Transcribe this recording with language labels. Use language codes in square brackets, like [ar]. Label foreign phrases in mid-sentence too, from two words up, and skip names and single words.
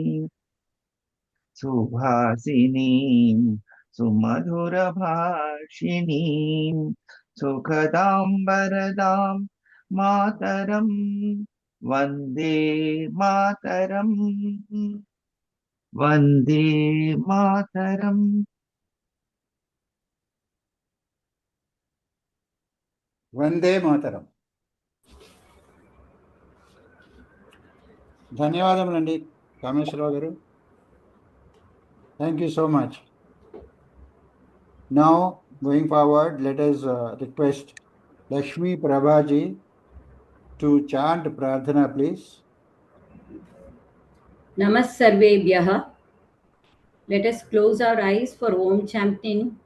[sa] सुभाषिणीं सुमधुरभाषिणीं सुखदां वरदां मातरम् वन्दे मातरम् वन्दे मातरम्. वन्दे मातरम्. [te] ధన్యవాదములండి కామేశ్వరరావు గారు. [en] Thank you so much. Now, going forward, let us request Lakshmi Prabhaji to chant Prarthana, please. [sa] नमः सर्वेभ्यः. [en] Let us close our eyes for Om chanting.